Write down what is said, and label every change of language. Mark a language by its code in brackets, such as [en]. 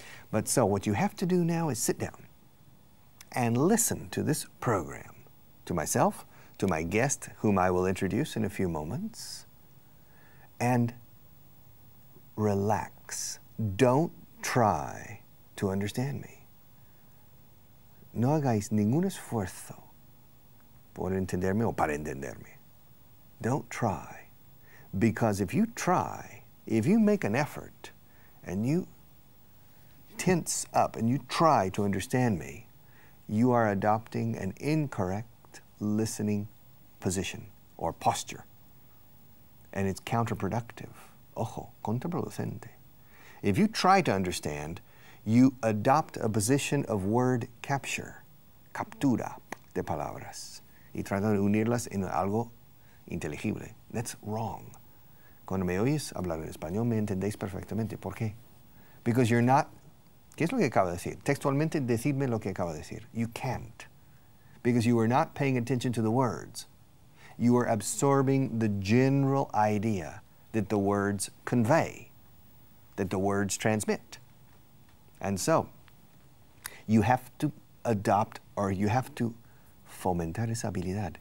[en] But so what you have to do now is sit down and listen to this program, to myself, to my guest, whom I will introduce in a few moments, and relax. Don't try to understand me. [es] No hagáis ningún esfuerzo por entenderme o para entenderme. [en] Don't try. Because if you try, if you make an effort and you tense up and you try to understand me, you are adopting an incorrect listening position or posture. And it's counterproductive. [es] Ojo, contraproducente. [en] If you try to understand, you adopt a position of word capture, [es] captura de palabras, y trata de unirlas en algo inteligible. [en] That's wrong. [es] Cuando me oyes hablar en español, me entendéis perfectamente. ¿Por qué? [en] Because you're not. [es] ¿Qué es lo que acaba de decir? Textualmente, decidme lo que acaba de decir. [en] You can't. Because you are not paying attention to the words. You are absorbing the general idea that the words convey, that the words transmit. And so, you have to adopt, or you have to [es] fomentar esa habilidad.